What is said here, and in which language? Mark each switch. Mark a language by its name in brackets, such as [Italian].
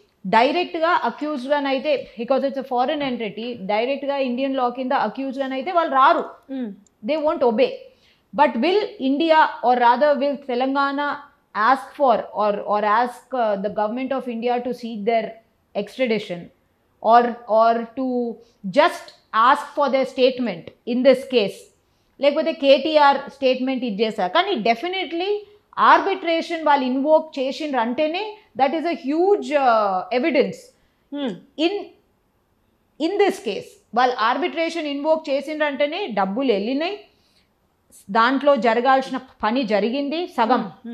[Telugu] డైరెక్ట్గా అక్యూజ్గానైతే [English] because it's a foreign entity [Telugu] డైరెక్ట్గా Indian లా కింద అక్యూజ్గానైతే వాళ్ళు రారు, [English] They won't obey. But will India or rather will Telangana ask for or ask the government of India to seek their extradition or to just ask for their statement in this case? [Telugu] లేకపోతే KTR statement ఇది చేశారు, కానీ definitely arbitration వాళ్ళు invoke చేసిండ్రు అంటేనే [English] That is a huge evidence in this case. [Telugu] వాళ్ళు arbitration invoke చేసిండ్రు అంటేనే డబ్బులు వెళ్ళినాయి, దాంట్లో జరగాల్సిన పని జరిగింది సగం.